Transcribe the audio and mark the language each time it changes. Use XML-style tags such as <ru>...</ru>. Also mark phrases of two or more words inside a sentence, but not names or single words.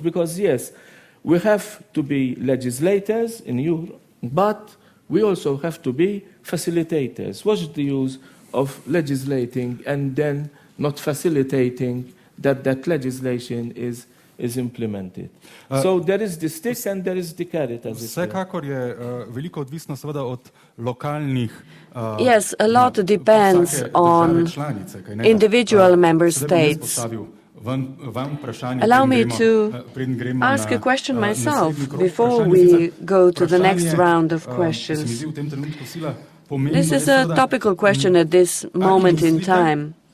<en>Because yes, we have to be legislators in Europe, but we also have to be facilitators. What's the use of legislating and then not facilitating that legislation is implemented? So there is the stick and there is the carrot, as it were.</en> <sl>Vsekakor je veliko odvisno seveda od lokalnih</sl> <en>Yes, a lot depends on individual member states. Allow me to ask a question myself before we go to the next round of questions. This is a topical question at this moment in time.</en>